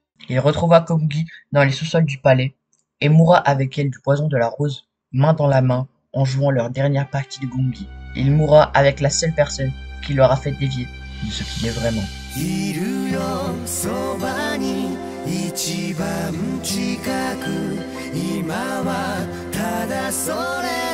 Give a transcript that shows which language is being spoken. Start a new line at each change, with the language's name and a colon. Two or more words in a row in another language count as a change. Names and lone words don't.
French: Il retrouva Komugi dans les sous-sols du palais et mourra avec elle du poison de la rose, main dans la main, en jouant leur dernière partie de gongi. Il mourra avec la seule personne qui l'aura fait dévier de ce qu'il est vraiment.
Japanese: いるよそばに一番近く今はただそれ